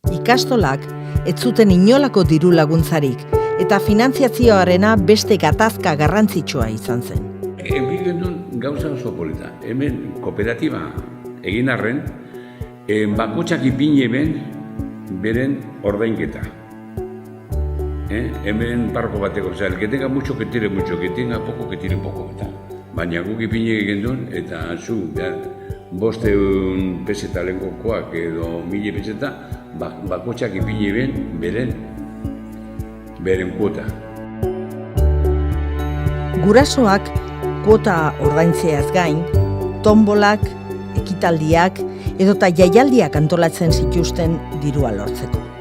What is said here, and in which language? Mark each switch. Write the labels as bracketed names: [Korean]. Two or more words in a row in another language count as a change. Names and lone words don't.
[Basque] Ikastolak ez zuten inolako diru laguntzarik, eta finantziazioarena beste gatazka garrantzitsua izan zen. Egin genuen gauza oso polita. Hemen kooperatiba egin arren, bakotxak ipini eben beren ordainketa. Hemen parko bateko, [Spanish] el que tenga mucho, que tire mucho, que tenga poco, que tire poco. [Basque] Baina guk ipini egin duen, eta zu, 500 peseta lehenkokoak edo 1000 peseta, bakotxak ipini eben beren kuota. Gurasoak kuota ordaintzeaz gain, tombolak, ekitaldiak edota jaialdiak antolatzen zituzten dirua lortzeko.